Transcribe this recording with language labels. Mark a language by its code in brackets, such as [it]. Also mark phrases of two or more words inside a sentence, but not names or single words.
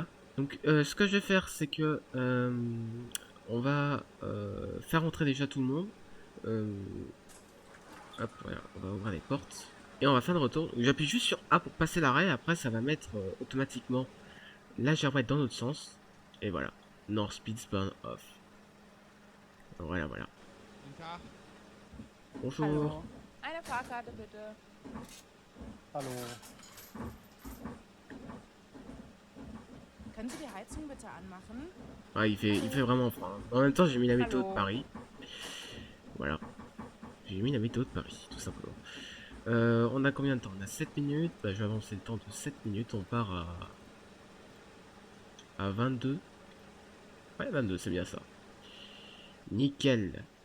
[fr] Donc ce que je vais faire c'est que on va faire entrer déjà tout le monde. Hop, voilà, on va ouvrir les portes. Et on va faire le retour. J'appuie juste sur A pour passer l'arrêt. Après, ça va mettre automatiquement la girouette dans notre sens. Et voilà. North Speeds Burn Off. Voilà, voilà. [de] Guten Tag. [fr] Bonjour. [de] Hallo. Eine Fahrkarte bitte. Hallo. Können Sie die Heizung bitte anmachen? [fr] Ah, il fait vraiment froid. Hein. En même temps, j'ai mis la météo de Allô. Paris. Voilà. J'ai mis la météo de Paris, tout simplement. On a combien de temps? On a 7 minutes. Bah, je vais avancer le temps de 7 minutes. On part à 22. Ouais, 22, c'est bien ça. Nickel.